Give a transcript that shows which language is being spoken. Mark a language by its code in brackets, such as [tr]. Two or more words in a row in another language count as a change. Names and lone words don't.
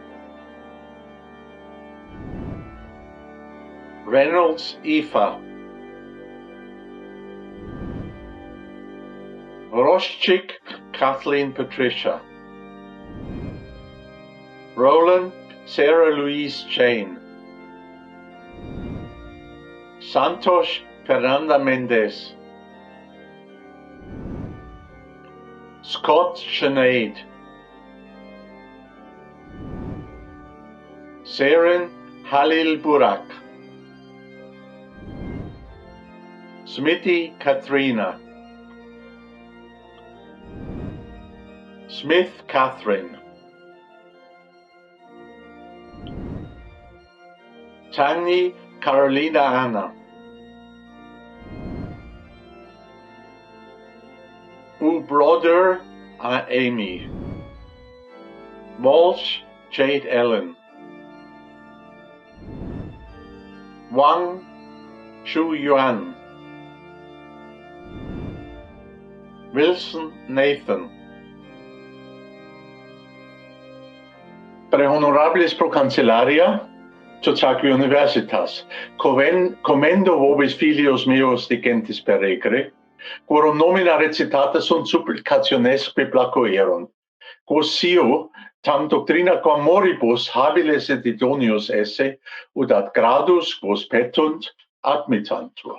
[la] Reynolds Aoife. Roschik Kathleen Patricia. Roland Sarah Louise Jane. Santos Fernanda Mendez. Scott Sinead. Seren Halil Burak. Smithy Katrina. Smith Catherine. Tangi Carolina Anna. Brother Amy. Walsh Jade Ellen. Wang Shu Yuan. Wilson Nathan. Pre honorables pro cancellaria, Sociaque Universitas, commendo vobis filios meos digentis peregre, quorum nomina recitata sunt supplicationesque placoerunt, quos sio tam doctrina quam moribus habiles et idonius esse, ut ad gradus quos petunt admittantur.